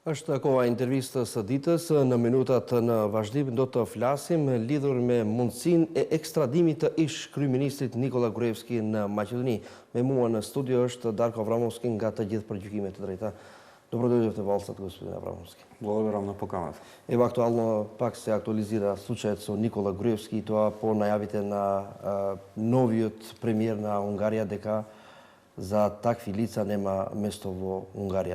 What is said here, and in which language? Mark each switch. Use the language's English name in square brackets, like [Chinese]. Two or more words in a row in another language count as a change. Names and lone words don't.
[Albanian] Është koha intervista së ditës në minutat në vazhdim do të flasim lidhur me mundësinë e ekstradimit të ish kryeministrit Nikola Gruevski në Maqedoni. Me mua në studio është Darko Avramovski nga Të gjithë përgjykimet të drejta. [Macedonian] Добродојдовте во Алстат, господин Аврамовски. Благодарам на поканата. Ево актуално пак се актуализира случајот со Никола Груевски и тоа по најавите на новиот премиер на Унгарија дека за такви лица нема место во Унгарија.